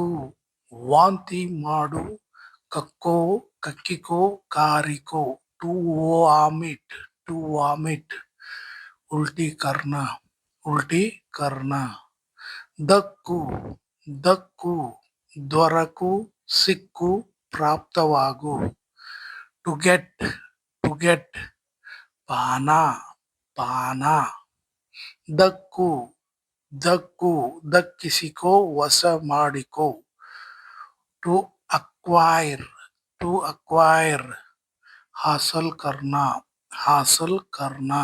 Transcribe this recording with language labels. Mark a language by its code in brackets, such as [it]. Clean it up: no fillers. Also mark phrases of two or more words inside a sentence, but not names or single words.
[kn] ವಾಂತಿ ಮಾಡು, ಕಕ್ಕೋ, ಕಕ್ಕಿಕೋ, ಕಾರಿಕೋ. [en] to vomit, to vomit. [hi] उल्टी करना, उल्टी करना. [kn] ದಕ್ಕು, ದಕ್ಕು. ದೊರಕು, ಸಿಕ್ಕು, ಪ್ರಾಪ್ತವಾಗು. [en] to get, to get. [hi] पाना, पाना. [kn] ದಕ್ಕು, ದಕ್ಕು ದಕ್ಕಿಸಿಕೋ ವಶ ಮಾಡಿಕೋ. [en] to acquire to acquire [hi] हासिल करना हासिल करना.